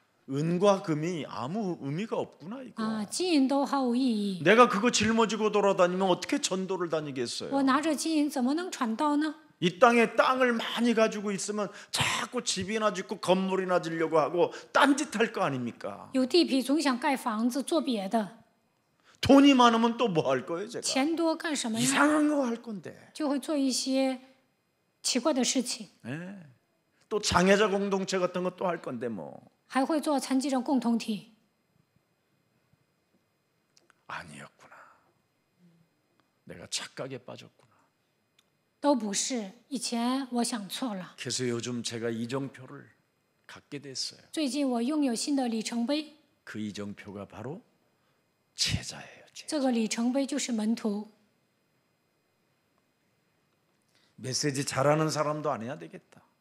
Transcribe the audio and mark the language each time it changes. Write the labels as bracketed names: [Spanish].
[Korean] 은과 금이 아무 의미가 없구나 이거. [Chinese] 啊，金银都毫无意义。 [Korean] 내가 그거 짊어지고 돌아다니면 어떻게 전도를 [Chinese] 我 [Korean] 다니겠어요? [Chinese] 拿着金银怎么能传道呢？ [Korean] 이 땅에 땅을 많이 가지고 있으면 자꾸 집이나 짓고 건물이나 지려고 하고 딴짓할 거 아닙니까? [Chinese] 有地皮总想盖房子做别的， [Korean] 돈이 많으면 또 뭐 할 거예요, 제가? [Chinese] 钱多干什么呀？ [Korean] 이상한 거 할 건데. [Chinese] 就会做一些奇怪的事情， [Korean] 예. 또 장애자 공동체 같은 것도 할 건데 뭐. [Chinese] 还会做残疾人共同体。 [Korean] 아니었구나. 내가 착각에 빠졌구나. [Chinese] 都不是，以前我想错了。 [Korean] 그래서 요즘 제가 이정표를 갖게 됐어요. [Chinese] 最近我拥有新的里程碑， [Korean] 그 이정표가 바로 제자예요. 제자. [Chinese] 这个里程碑就是门徒。 [Korean] 메시지 잘하는 사람도 안 해야 되겠다.